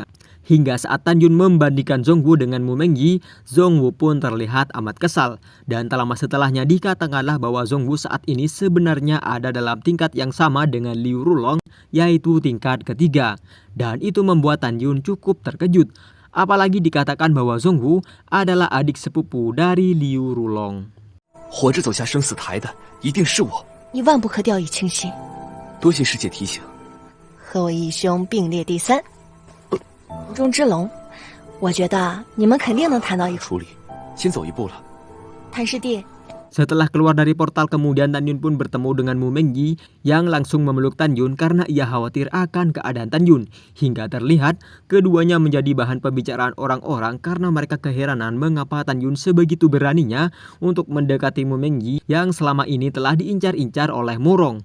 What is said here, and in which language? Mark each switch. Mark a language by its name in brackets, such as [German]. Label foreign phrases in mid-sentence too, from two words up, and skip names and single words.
[Indonesian] Hingga saat Tan Yun membandingkan Zhong Wu dengan Mu Mengyi, Zhong Wu pun terlihat amat kesal. Dan tak lama setelahnya dikatakanlah bahwa Zhong Wu saat ini sebenarnya ada dalam tingkat yang sama dengan Liu Rulong, yaitu tingkat ketiga. Dan itu membuat Tan Yun cukup terkejut. Apalagi dikatakan bahwa Zhong Wu adalah adik sepupu dari Liu Rulong. [Chinese] 活着走下生死台的一定是我。你万不可掉以轻心。多谢师姐提醒。和我义兄并列第3。湖中之龙，我觉得你们肯定能谈到一处。处理，先走一步了。谭师弟， [Indonesian] Setelah keluar dari portal kemudian Tan Yun pun bertemu dengan Mu Mengyi yang langsung memeluk Tan Yun karena ia khawatir akan keadaan Tan Yun. Hingga terlihat keduanya menjadi bahan pembicaraan orang-orang karena mereka keheranan mengapa Tan Yun sebegitu beraninya untuk mendekati Mu Mengyi yang selama ini telah diincar-incar oleh Murong.